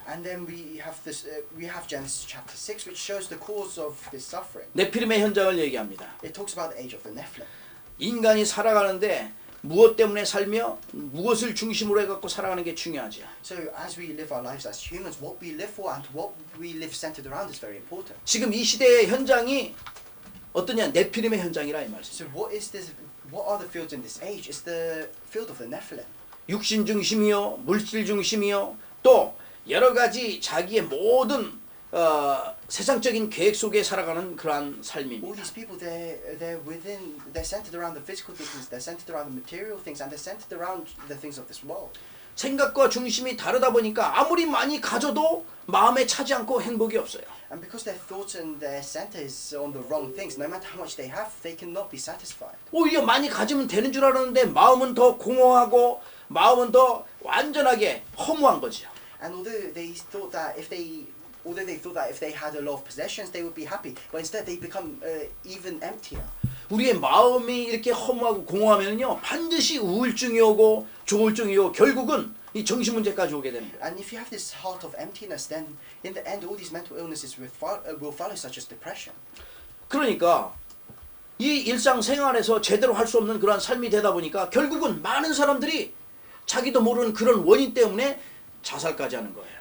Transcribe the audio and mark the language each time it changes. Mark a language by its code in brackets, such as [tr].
[en] And then we have this. We have Genesis chapter 6, which shows the cause of this suffering. [ko] 네피림의 현장을 얘기합니다. [en] It talks about the age of the Nephilim. [ko] 인간이 살아가는데 무엇 때문에 살며 무엇을 중심으로 해갖고 살아가는 게 중요하죠. [en] So as we live our lives as humans, what we live for and what we live centered around is very important. [ko] 지금 이 시대의 현장이 어떠냐? 네피림의 현장이라 이 말씀. [en] So what is this? What are the fields in this age? It's the field of the Nephilim. [ko] 육신 중심이요, 물질 중심이요, 또 여러 가지 자기의 모든 세상적인 계획 속에 살아가는 그러한 [en] All [ko] 삶입니다. [en] these people, they're centered around the physical things. They're centered around the material things, and they're centered around the things of this world. [ko] 생각과 중심이 다르다 보니까 아무리 많이 가져도 마음에 차지 않고 행복이 없어요. [en] And because their thoughts and their center is on the wrong things, no matter how much they have, they cannot be satisfied. [ko] 오히려 많이 가지면 되는 줄 알았는데 마음은 더 공허하고 마음은 더 완전하게 허무한 거죠. [en] And although they thought that if they had a lot of possessions, they would be happy, but instead they become even emptier. [ko] 우리의 마음이 이렇게 허무하고 공허하면요 반드시 우울증이 오고 조울증이 오고 결국은 이 정신 문제까지 오게 되는 거예요. [en] And if you have this heart of emptiness, then in the end, all these mental illnesses will follow, such as depression. [ko] 그러니까 이 일상생활에서 제대로 할 수 없는 그러한 삶이 되다 보니까 결국은 많은 사람들이 자기도 모르는 그런 원인 때문에 자살까지 하는 거예요.